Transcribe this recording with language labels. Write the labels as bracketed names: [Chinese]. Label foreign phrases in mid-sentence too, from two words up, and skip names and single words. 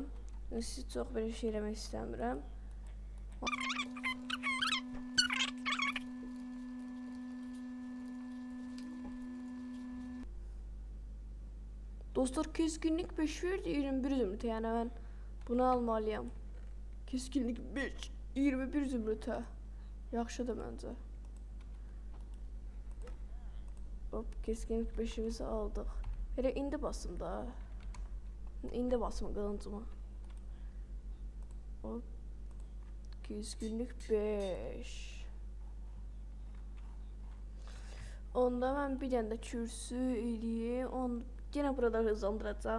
[Azerbaijani] Siz çox belə şey eləmək istəmirəm. Dostlar keskinlik 5 verdi 21 zümrütə. Yəni mən bunu almalıyam. Keskinlik 5, 21 zümrütə. Yaxşıdır məncə. [Turkish] Hop keskinlik 5'imizi aldık. [Azerbaijani] Hele indi basım da. İndi basım kılıncıma. Hop. Keskinlik 5. [Turkish] Onda ben bir tane de kürsü eləyim. Yine burada hızlandıracağım.